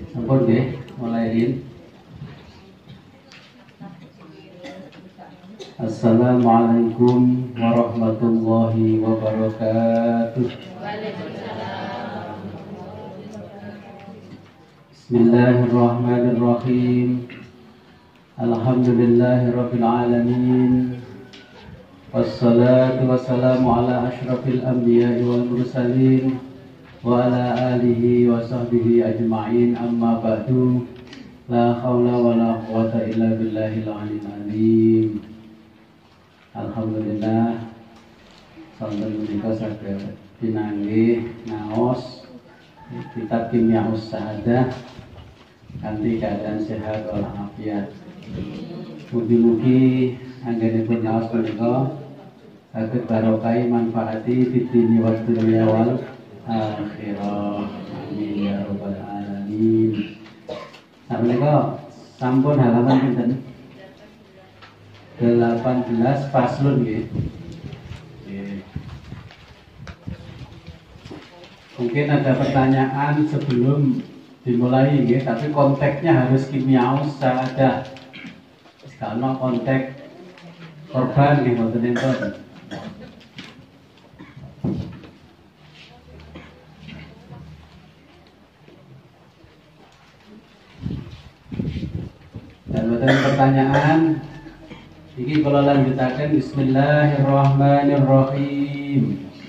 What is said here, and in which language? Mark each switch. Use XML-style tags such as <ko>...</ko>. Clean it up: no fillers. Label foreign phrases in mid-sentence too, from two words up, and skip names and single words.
<jv>Ampun nggih, mulaiin.</jv> <ar>السلام عليكم ورحمة الله وبركاته. بسم الله الرحمن الرحيم. الحمد لله رب العالمين. والصلاة والسلام على أشرف الأنبياء والمرسلين وعلى آله وصحبه أجمعين، أما بعد. لا حول ولا قوة إلا بالله العلي العظيم.</ar> <jv>Alhamdulillah sonten menika saged pinanggih ngaos kitab Kimyaus Sa'adah kanthi keadaan sehat walafiat. Mugi-mugi anggenipun ngaos menika saged barokah manfaati</jv> <ar>في الدين والدنيا والآخرة. آمين يا رب العالمين.</ar> <jv>Samenika sampun halaman pinten? 18 faslun nggih.</jv> <id>Mungkin ada pertanyaan sebelum dimulai nggih, tapi konteksnya harus Kimyaus Sa'adah. Kalau konteks korban</id> <jv>nggih mboten enten.</jv> <id>Dan mboten pertanyaan.</id> <jv>Iki kalau lanjutakan Bismillahirrahmanirrahim.</jv>